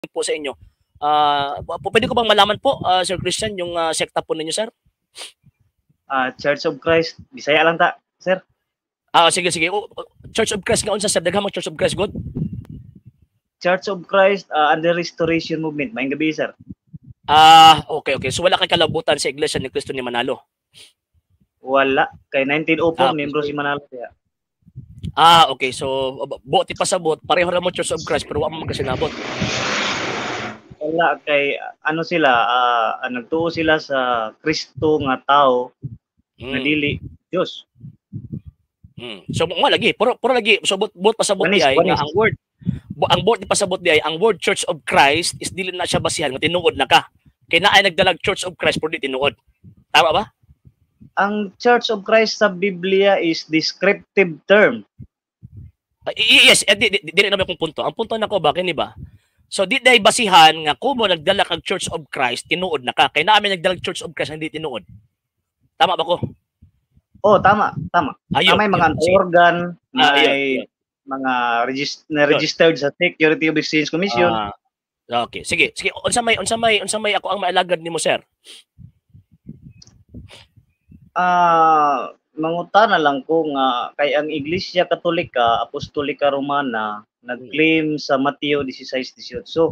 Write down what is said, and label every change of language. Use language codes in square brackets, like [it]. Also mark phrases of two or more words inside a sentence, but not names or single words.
[tl] po sa inyo. Pwede ko bang malaman po, Sir Christian, yung sekta po ninyo, sir? [en] Church of Christ. [ceb] Bisaya lang ta, sir. Sige. Church of Christ nga unsa, sir? Daghang Church of Christ God? [en] Church of Christ under Restoration Movement. [ceb] Maayong gabi, sir. Okay. So wala kang kalabutan sa Iglesia ni Cristo ni Manalo? Wala. Kay 1904, membro si Manalo. Kaya. Okay. So, buot ipasabot. Pareho na mo Church of Christ, pero wala mo magkasinabot. Wala. Kay, ano sila, nagtuo sila sa Kristo nga tao na dili Diyos. So, mo lagi. Puro lagi. So, buot pasabot di ay, nga ang word. Ang word ipasabot di ay, ang word Church of Christ is dili na siya basihan, nga tinuod na ka. Kaya na ay nagdalag Church of Christ, pero di tinuod. Tama ba? Ang Church of Christ sa Biblia [en] is descriptive term. [ceb] Yes, dili naman kung punto. Ang punto nako ba kini ba? So di day basihan nga kumo nagdala kag Church of Christ tinuod na ka. Kay naa may nagdala Church of Christ hindi tinuod. Tama ba ko? Oh, tama. May mga organ, may mga registered sa Security of Exchange Commission. Okay, sige. Unsa may ako ang maalagad nimo, sir? Mangutana lang ko nga kay ang Iglesia Katolika, Apostolika Romana nag-claim sa Mateo 16:18.